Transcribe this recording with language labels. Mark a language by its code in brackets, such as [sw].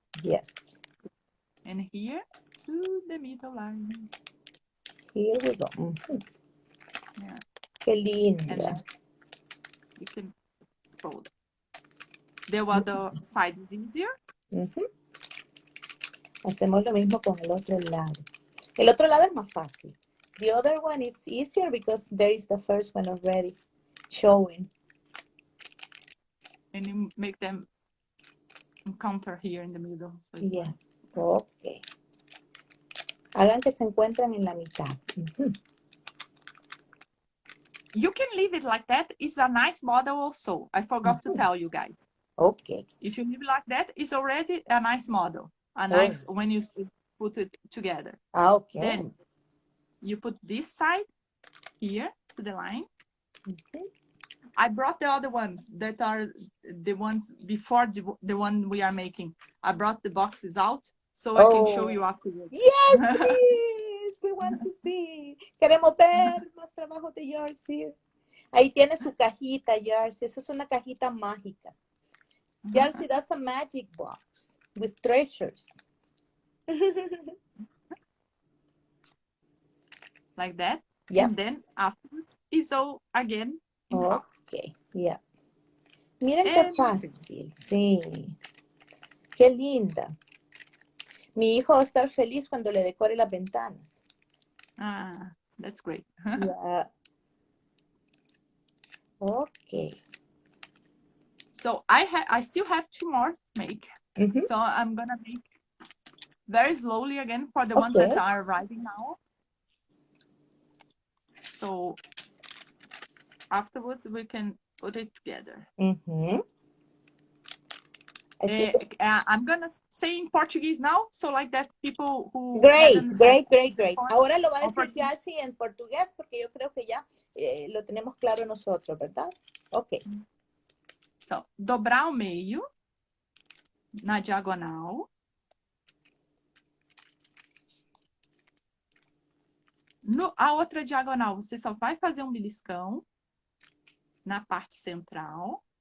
[en] Yes. And here to the middle line. Here we go. Mm-hmm. Yeah. [es] Qué linda. [en] And then you can fold. The other side is easier. Mm-hmm. [es] Hacemos lo mismo con el otro lado. El otro lado es más fácil. [en] The other one is easier because there is the first one already showing. And you make them encounter here in the middle. So it's Yeah. like... Okay. [es] Hagan que se encuentran en la mitad. [en] Mm-hmm. You can leave it like that. It's a nice model also. I forgot to tell you guys. Okay. If you leave it like that, it's already a nice model. A nice when you put it together. Okay. Then you put this side here to the line. Mm-hmm. I brought the other ones that are the ones before the one we are making. I brought the boxes out so I can show you afterwards. Yes, please. We want to see. [es] Queremos ver más trabajos de Jacy. Ahí tiene su cajita, Jacy. Esa es una cajita mágica. [en] Jacy, that's a magic box with treasures. Like that. Yep. And then afterwards is all again in half. Okay, yeah. [es] Miren qué fácil, sí. Qué linda. Mi hijo va a estar feliz cuando le decore las ventanas. [en] Ah, that's great. Yeah. Okay. So I still have 2 more to make. Mm-hmm. So I'm gonna make very slowly again for the ones that are arriving now. So afterwards we can put it together. Mm-hmm. I'm gonna say in Portuguese now, so like that people who Great. [es] Ahora lo va a decir Jacy en portugués porque yo creo que ya lo tenemos claro nosotros, ¿verdad? [en] Ok. [pt] So, dobrar ao meio na diagonal. A outra diagonal, você só vai fazer um beliscão na parte central.